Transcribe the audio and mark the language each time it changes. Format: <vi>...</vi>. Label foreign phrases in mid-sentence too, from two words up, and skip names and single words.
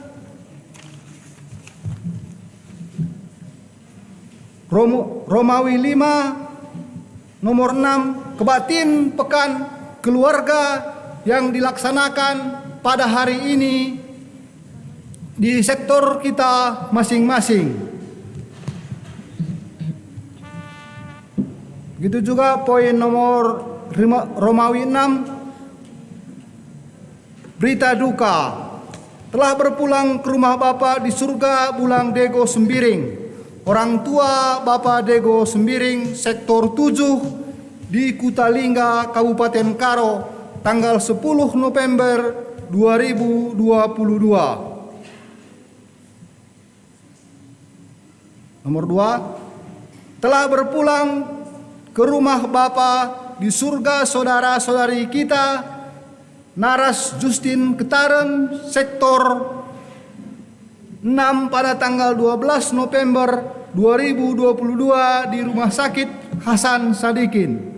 <id>Romawi 5 nomor 6, kebaktian pekan keluarga yang dilaksanakan pada hari ini di sektor kita masing-masing. Begitu juga poin nomor Romawi 6, berita duka. Telah berpulang ke rumah Bapa di surga Bulang Dego Sembiring. Orang tua Bapak Dego Sembiring, sektor 7 di Kutalingga, Kabupaten Karo, tanggal 10 November 2022. Nomor 2, telah berpulang ke rumah Bapa di surga saudara-saudari kita Naras Justin Ketaren, sektor 6 pada tanggal 12 November 2022 di Rumah Sakit Hasan Sadikin.</id>